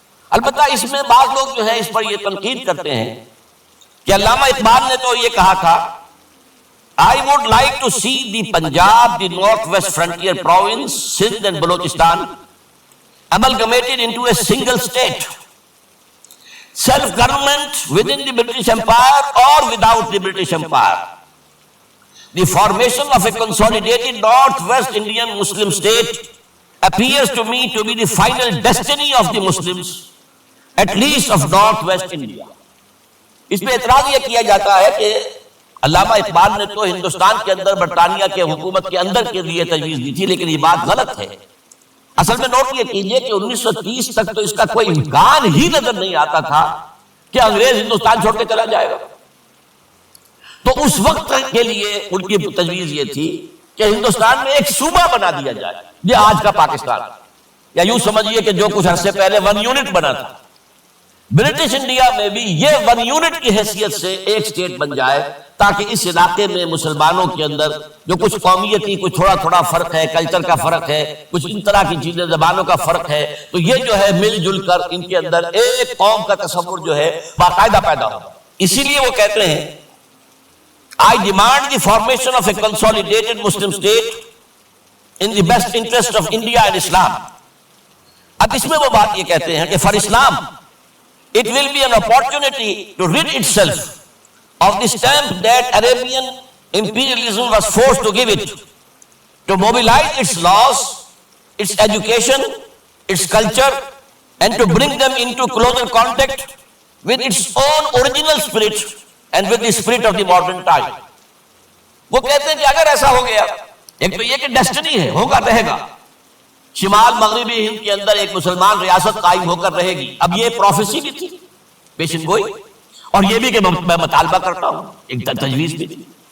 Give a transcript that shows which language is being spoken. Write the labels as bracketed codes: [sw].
[ur] البتہ اس میں بعض لوگ جو ہے اس پر یہ تنقید کرتے ہیں کہ علامہ اقبال نے تو یہ کہا تھا [en] I would like to see the Punjab, the northwest frontier province, Sindh and Balochistan amalgamated into a single state. Self-government within the British Empire or without the British Empire. The formation of a consolidated northwest Indian Muslim state appears to me to be the final destiny of the Muslims, at least of northwest India. [ur] اس پہ اعتراض یہ کیا جاتا ہے کہ علامہ اقبال نے تو ہندوستان کے اندر برطانیہ کے حکومت کے اندر کے لیے تجویز دی تھی، لیکن یہ بات غلط ہے. اصل میں نوٹ یہ کیجئے کہ 1930 تک تو اس کا کوئی امکان ہی نظر نہیں آتا تھا کہ انگریز ہندوستان چھوڑ کے چلا جائے گا. تو اس وقت کے لیے ان کی تجویز یہ تھی کہ ہندوستان میں ایک صوبہ بنا دیا جائے، یہ آج کا پاکستان، یا یوں سمجھیے کہ جو کچھ عرصے پہلے 1 یونٹ بنا تھا. برٹش انڈیا میں بھی یہ 1 یونٹ کی حیثیت سے ایک سٹیٹ بن جائے، تاکہ اس علاقے میں مسلمانوں کے اندر جو کچھ قومیتی کچھ تھوڑا تھوڑا فرق ہے، کلچر کا فرق ہے، کچھ ان طرح کی چیزیں، زبانوں کا فرق ہے، تو یہ جو ہے مل جل کر ان کے اندر ایک قوم کا تصور جو ہے باقاعدہ پیدا ہو. اسی لیے وہ کہتے ہیں [en] I demand the formation of a consolidated Muslim state in the best interest of India and Islam. [ur] اب اس میں وہ بات یہ کہتے ہیں کہ [en] for Islam it will be an opportunity to rid itself of the stamp that Arabian imperialism was forced to give it, to mobilize its laws, its education, its culture, and to bring them into closer contact with its own original spirit and with the spirit of the modern time. [ur] وہ کہتے ہیں کہ اگر ایسا ہو گیا، ایک تو یہ کہ ڈیسٹنی ہے، ہوگا رہے گا، شمال مغربی ہند کے اندر ایک مسلمان ریاست قائم ہو کر رہے گی. اب یہ پروفیسی بھی تھی، پیشن گوئی، اور یہ بھی کہ میں مطالبہ کرتا ہوں، ایک تجویز بھی تھی.